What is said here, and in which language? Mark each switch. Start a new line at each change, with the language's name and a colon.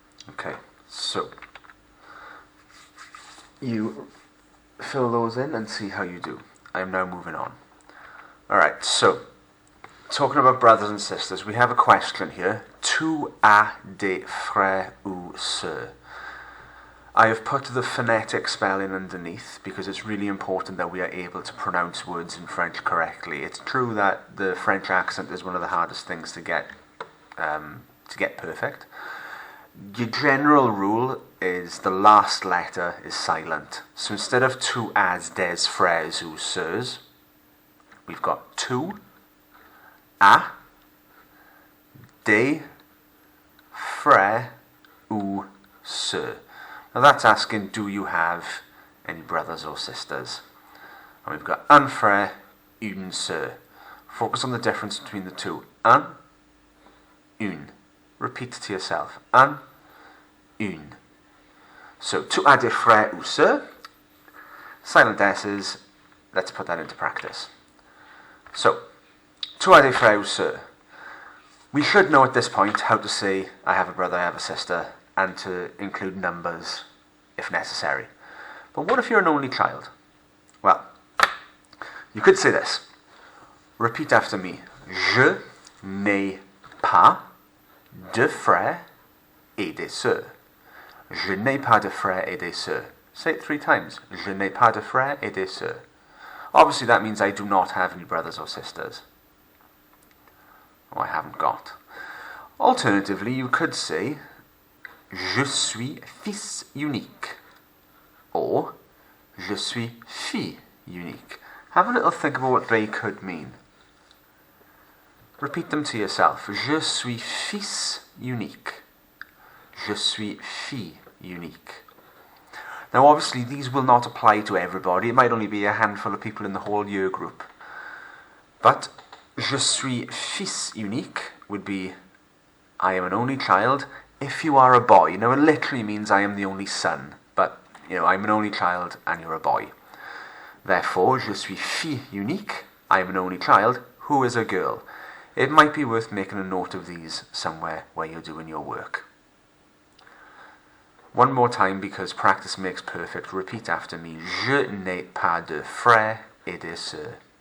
English: Okay, so you fill those in and see how you do. I am now moving on. Alright, so, talking about brothers and sisters, we have a question here.
French: Tu as des frères ou sœurs?
English: I have put the phonetic spelling underneath because it's really important that we are able to pronounce words in French correctly. It's true that the French accent is one of the hardest things to get perfect. Your general rule is the last letter is silent. So instead of
French: tu as des frères ou sœurs,
English: we've got
French: tu, a, des frères ou sœurs.
English: Now that's asking, do you have any brothers or sisters? And we've got
French: un frère, une sœur.
English: Focus on the difference between the two.
French: Un, une.
English: Repeat it to yourself.
French: Un, une.
English: So,
French: tu as des frères ou sœurs?
English: Silent S's. Let's put that into practice. So,
French: tu as des frères ou sœurs?
English: We should know at this point how to say, I have a brother, I have a sister, and to include numbers if necessary. But what if you're an only child? Well, you could say this. Repeat after me.
French: Je n'ai pas de frères et des sœurs. Je n'ai pas de frères et des sœurs.
English: Say it 3 times.
French: Je n'ai pas de frères et des sœurs.
English: Obviously that means I do not have any brothers or sisters. Or I haven't got. Alternatively, you could say
French: je suis fils unique.
English: Or
French: je suis fille unique.
English: Have a little think about what they could mean. Repeat them to yourself.
French: Je suis fils unique. Je suis fille unique.
English: Now obviously these will not apply to everybody. It might only be a handful of people in the whole year group. But
French: je suis fils unique
English: would be I am an only child if you are a boy. Now it literally means I am the only son. But, you know, I'm an only child and you're a boy. Therefore,
French: je suis fille unique.
English: I am an only child who is a girl. It might be worth making a note of these somewhere where you're doing your work. One more time because practice makes perfect. Repeat after me.
French: Je n'ai pas de frères et de sœurs.